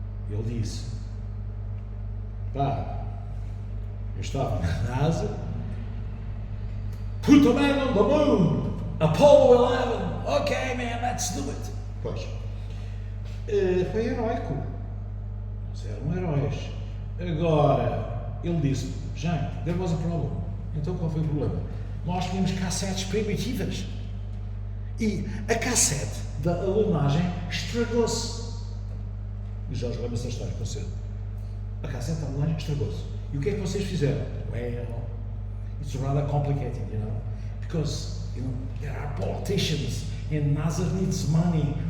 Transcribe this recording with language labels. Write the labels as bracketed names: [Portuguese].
[Portuguese] Ele disse, pá, eu estava na [English] NASA, put a man on the moon, Apollo 11, ok man, let's do it. [Portuguese] Pois, foi heroico, eles eram heróis. Agora, ele disse, [English] Jean, there was a problem. [Portuguese] Então qual foi o problema? Nós tínhamos cassetes primitivas e a cassete da alunagem estragou-se. E já lembra-se da história com cedo. A cassete da alunagem estragou-se. E o que é que vocês fizeram? [English] Well, it's rather complicated, you know, because, you know, there are politicians and NASA needs money.